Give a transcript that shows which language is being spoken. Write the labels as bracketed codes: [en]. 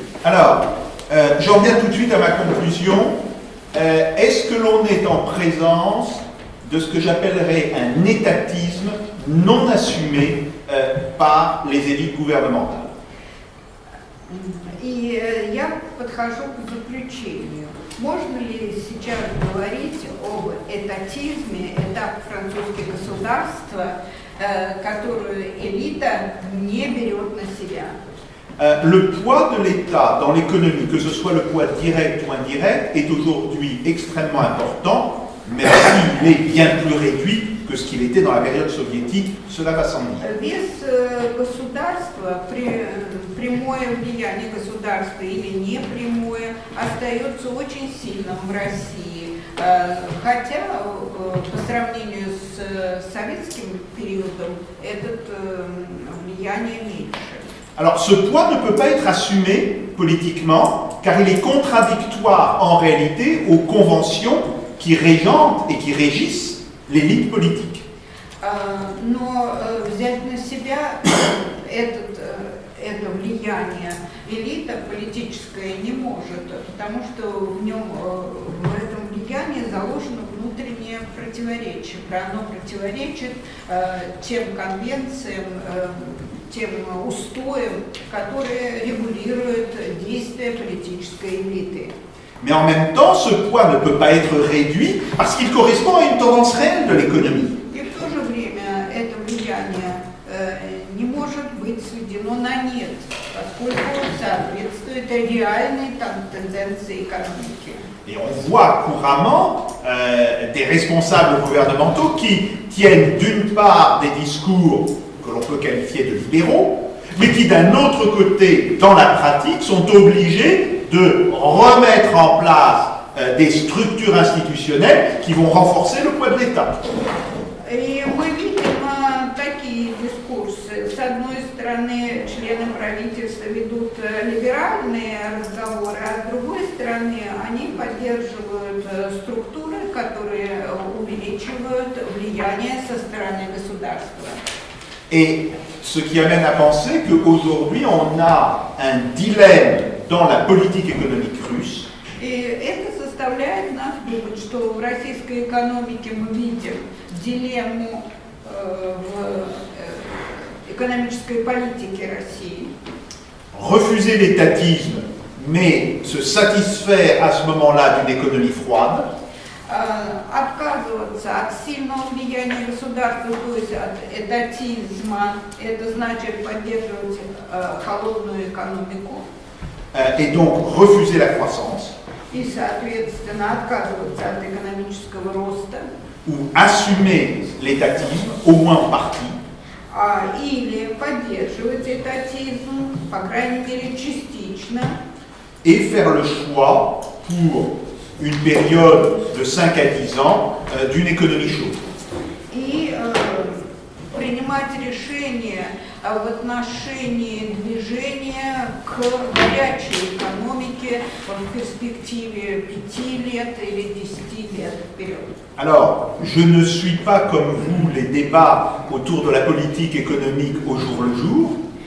[fr] Alors, j'en viens tout de suite à ma conclusion. Est-ce que l'on est en présence de ce que j'appellerais un étatisme non assumé par les élites gouvernementales? [ru] И я подхожу к заключению. Можно ли сейчас говорить об этатизме, этап французских государства, которую элита не берет на себя? [fr] Le poids de l'État dans l'économie, que ce soit le poids direct ou indirect, est aujourd'hui extrêmement important, même s'il est bien plus réduit que ce qu'il était dans la période soviétique, cela va sans dire. [ru] Вес государства, прямое влияние государства или непрямое, остается очень сильным в России. Хотя по сравнению с советским периодом это влияние меньше. [fr] Alors ce poids ne peut pas être assumé politiquement, car il est contradictoire en réalité aux conventions qui régentent et qui régissent l'élite politique. [ru] Но взять на себя это влияние элита политическая не может, потому что в этом влиянии заложено внутреннее противоречие. Оно противоречит тем конвенциям, тем устоям, которые регулируют действия политической элиты. [fr] Mais en même temps, ce poids ne peut pas être réduit parce qu'il correspond à une tendance réelle de l'économie. [ru] И в то же время это влияние не может быть сведено на нет, поскольку соответствует реальной тенденции экономики. [fr] Et on voit couramment des responsables gouvernementaux qui tiennent d'une part des discours que l'on peut qualifier de libéraux, mais qui d'un autre côté, dans la pratique, sont obligés de remettre en place des structures institutionnelles qui vont renforcer le poids de l'État. [ru] И мы видим такие дискурсы. С одной стороны, члены правительства ведут либеральные разговоры, а с другой стороны, они поддерживают структуры, которые увеличивают влияние со стороны государства. [fr] Et ce qui amène à penser qu'aujourd'hui, on a un dilemme dans la politique économique russe. [ru] И это заставляет нас думать, что в российской экономике мы видим дилемму в экономической политике России. [fr] Refuser l'étatisme, mais se satisfaire à ce moment-là d'une économie froide. [ru] Отказываться от сильного влияния государства, то есть от этатизма, это значит поддерживать холодную экономику. [fr] Et donc refuser la croissance. [ru] И, соответственно, отказываться от экономического роста. [fr] Ou assumer l'étatisme, au moins en partie. [ru] Или поддерживать этатизм, по крайней мере, частично. [fr] Et faire le choix pour une période de 5 à 10 ans d'une économie chaude. [ru] И принимать решения в отношении движения к горячей экономике в перспективе 5 лет или 10 лет вперед. [fr] Alors, je ne suis pas comme vous les débats autour de la politique économique au jour le jour.